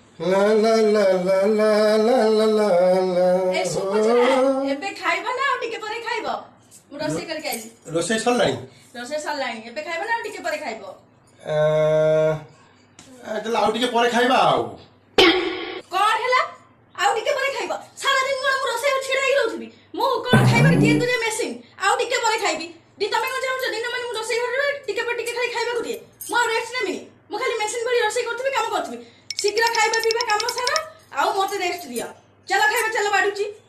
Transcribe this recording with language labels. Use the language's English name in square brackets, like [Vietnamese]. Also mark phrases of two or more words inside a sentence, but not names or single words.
[Odia] ला ला ला ला ला ला ला ला ला ଏ ସୁବୁଚନା ଏବେ ଖାଇବା ନା ଔର ଟିକେ ପରେ ଖାଇବୋ ମୁ ରୋଷେ କରକେ ଆଇଲି ରୋଷେ ସରଲାନି ରୋଷେ ସରଲାନି ଏବେ ଖାଇବା ନା ଔର ଟିକେ ପରେ ଖାଇବୋ ତାଲେ ଆଉ ଟିକେ ପରେ ଖାଇବା ଆଉ କୋନ ହୈଲା ଆଉ ଟିକେ ପରେ ଖାଇବୋ ସାରା ଦିନ କୋନ ମୁ ରୋଷେ ଛିଡ଼ାଇ ରହଉଥବି ମୁ କୋନ ଖାଇବା କେ ଦିଏ ତୁଜେ ମେସିନ ଆଉ ଟିକେ ପରେ ଖାଇବି ଦି ତମେ କୋନ ଜାଉ ଦିନ ମାନେ ମୁ ରୋଷେ ଘର ଟିକେ ପର ଟିକେ ଖାଲି ଖାଇବା ଗୁଟିଏ ମୁ ରେଷ୍ଟ ନେମିନି ମୁ ଖାଲି ମେସିନ ଭରି ରୋଷେ କରଥବି କାମ କରଥବି ଶୀଘ୍ର ଖାଇବା ପିବା କାମ ସାରା ଆଉ ମତେ ରେଷ୍ଟ ଦିଆ ଚଲୋ ଖାଇବା ଚଲୋ ବାଡୁଚି